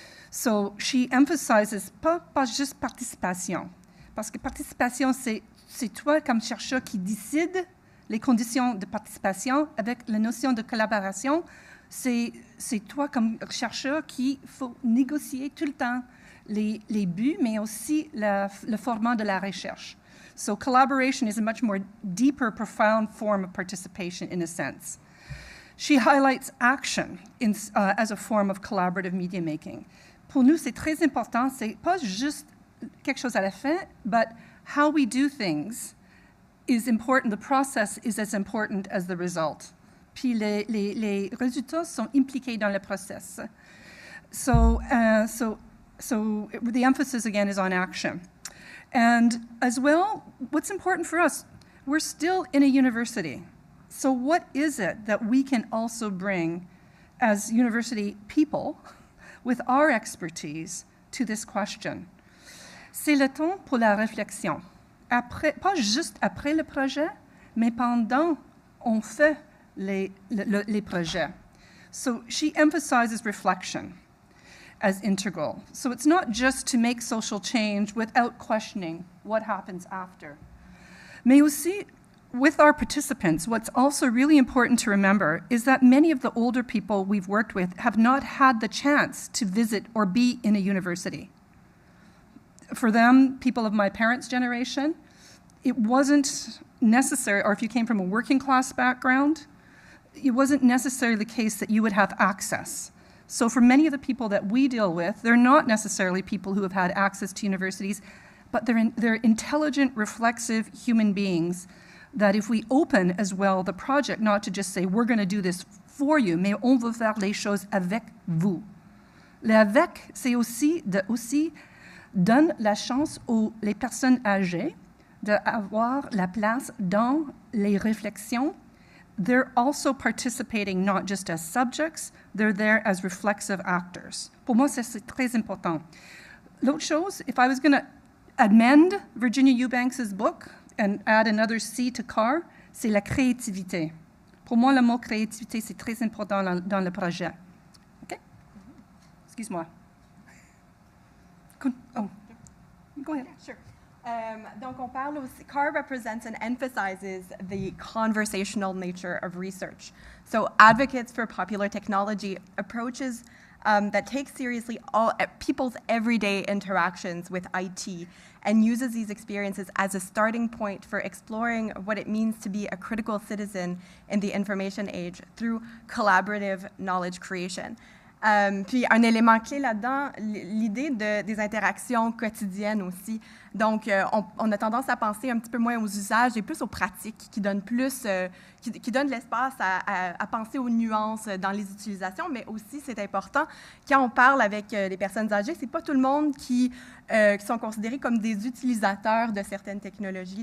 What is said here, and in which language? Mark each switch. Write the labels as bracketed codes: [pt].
[en] So she emphasizes [fr] pas juste participation, parce que participation, c'est toi comme chercheur qui décide les conditions de participation. Avec la notion de collaboration, c'est toi comme chercheur qui faut négocier tout le temps les buts, mais aussi le format de la recherche. [en] So collaboration is a much more deeper, profound form of participation in a sense. She highlights action as a form of collaborative media making. [fr] Pour nous, c'est très important. C'est pas juste quelque chose à la fin, [en] but how we do things is important. The process is as important as the result. [fr] Puis les résultats sont impliqués dans le process. [en] So the emphasis again is on action. And as well, what's important for us, we're still in a university. So what is it that we can also bring as university people with our expertise to this question? [fr] C'est le temps pour la réflexion. Pas juste après le projet, mais pendant on fait les projets. [en] So she emphasizes reflection as integral. So it's not just to make social change without questioning what happens after. [fr] Mais aussi, [en] with our participants, what's also really important to remember is that many of the older people we've worked with have not had the chance to visit or be in a university. For them, people of my parents' generation, it wasn't necessary, or if you came from a working class background, it wasn't necessarily the case that you would have access. So for many of the people that we deal with, they're not necessarily people who have had access to universities, but they're intelligent, reflexive human beings that if we open as well the project, not to just say, we're going to do this for you, [fr] mais on veut faire les choses avec vous. Le avec, c'est aussi donne la chance aux les personnes âgées d'avoir la place dans les réflexions. [en] They're also participating not just as subjects, they're there as reflexive actors. [fr] Pour moi, c'est très important. L'autre chose, [en] if I was going to amend Virginia Eubanks' book and add another C to CAR, [fr] c'est la créativité. Pour moi, le mot créativité, c'est très important dans le projet. OK? Excuse-moi. [en] Oh, go ahead. Sure. [fr] Donc, on parle aussi, [en] CAR represents and emphasizes the conversational nature of research. So, advocates for popular technology approaches that take seriously people's everyday interactions with IT and uses these experiences as a starting point for exploring what it means to be a critical citizen in the information age through collaborative knowledge creation. [fr] Puis un élément clé là-dedans, l'idée des interactions quotidiennes aussi. Donc, on a tendance à penser un petit peu moins aux usages et plus aux pratiques qui donnent plus, qui donnent l'espace à penser aux nuances dans les utilisations, mais aussi, c'est important, quand on parle avec les personnes âgées, c'est pas tout le monde qui sont considérés comme des utilisateurs de certaines technologies.